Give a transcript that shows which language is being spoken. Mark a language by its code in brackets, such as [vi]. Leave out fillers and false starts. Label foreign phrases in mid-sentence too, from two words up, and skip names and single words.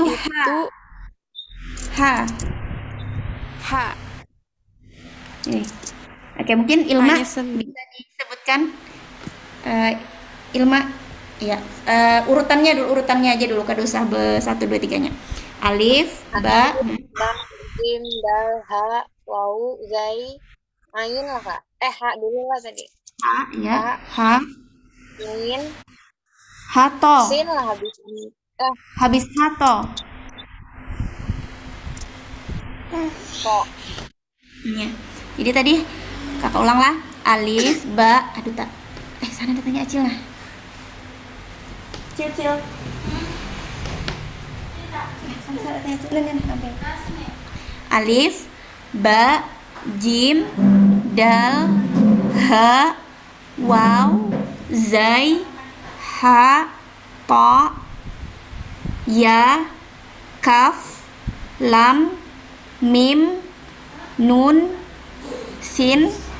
[id] itu ha. Ini. Oke, mungkin Ilma bisa disebutkan. [bjn] Ilma, ya, urutannya aja dulu, kada usah 1, 2, 3-nya. [ar] ألف، باء, جيم، دال، حاء، واو، زاي، عين [bjn] lah kak. Ha dulu lah tadi. [ar] هاء، ياء، هاء, Min, hato. [bjn] sin lah habis Habis hato. [id] kok. Ya. [bjn] Jadi tadi kakak ulang lah. [ar] ألف، باء, [bjn] aduh tak. Sana datanya Acil nah. Cil. [ar] ألف، باء، جيم، دال، هاء، واو، زاي، حاء، طاء، ياء، كاف، لام، ميم، نون، سين,